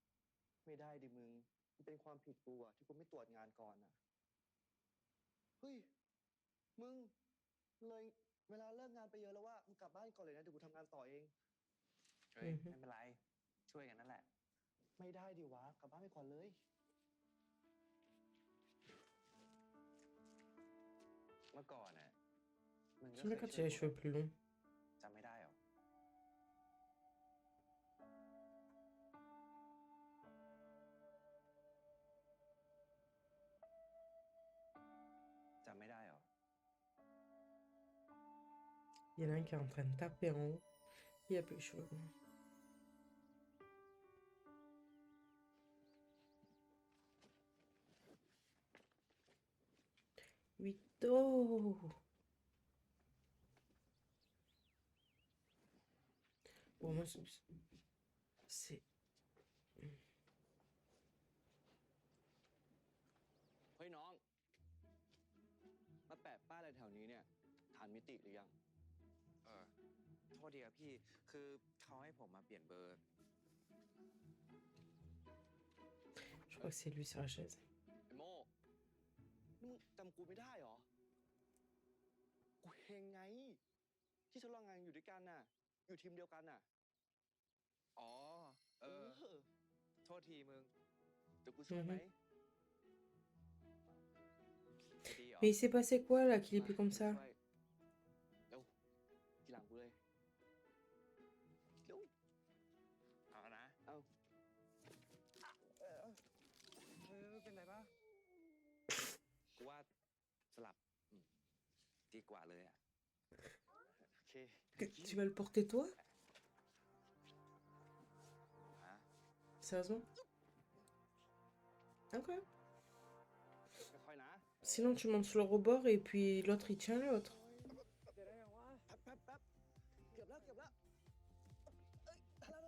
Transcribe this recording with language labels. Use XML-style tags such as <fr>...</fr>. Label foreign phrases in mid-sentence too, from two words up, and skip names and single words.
<th>ไม่ได้ดิมึง มันเป็นความผิดกูอะที่กูไม่ตรวจงานก่อนอะเฮ้ย มึง เลยเวลาเลิกงานไปเยอะแล้วว่ามึงกลับบ้านก่อนเลยนะ เดี๋ยวกูทำงานต่อเอง เฮ้ย อือฮึ ไม่เป็นไร ช่วยกันนั่นแหละ ไม่ได้ดิวะ กลับบ้านไปก่อนเลย เมื่อก่อนอ่ะ มึงก็</th> <fr>J'aime</fr> <th>เค</th> <fr>bien</fr> <th>ย</th> <fr>quand il</fr> <th>ช่</th> <fr>a</fr> <th>วย</th> <fr>les</fr> <th>กู</th> <fr>cheveux plus longs.</fr> <th>จำไม่ได้เหรอ จำไม่ได้เหรอ</th> <fr>Il y en a un qui est en train de taper en haut. Il a plus les cheveux longs. Vito! Bon, moi, c'est...</fr> <th>เฮ้ยน้อง มาแปะป้ายอะไรแถวนี้เนี่ยฐานมิติหรือยัง โทษทีครับพี่ คือเขาให้ผมมาเปลี่ยนเบอร์</th> <fr>Je crois que c'est lui sur la chaise.</fr> <th>ไอ้โม่นี่มึงจำกูไม่ได้เหรอ กูเฮงไง ที่ทดลองงานอยู่ด้วยกันน่ะ อยู่ทีมเดียวกันน่ะ อ๋อ โทษทีมึง เดี๋ยวกูช่วยไหม จะดีเหรอ</th> <fr>Mais il s'est passé quoi là qu'il est plus comme ça?</fr> <th>ช่วยเร็วทีหลังกูเลย เร็ว เอานะ เอา เป็นไรปะ กูว่าสลับดีกว่าเลยอ่ะ โอเค</th> <fr>Tu vas le porter toi?</fr> <th>ฮะ</th> <fr>Sérieusement? Ok.</fr> <th>ค่อยๆนะ</th> <fr>Sinon, tu montes sur le rebord et puis l'autre, il tient l'autre.</fr> <th>เดี๋ยวได้ยังวะ แป๊บเกือบแล้วเอ้ยทันแล้ว</th>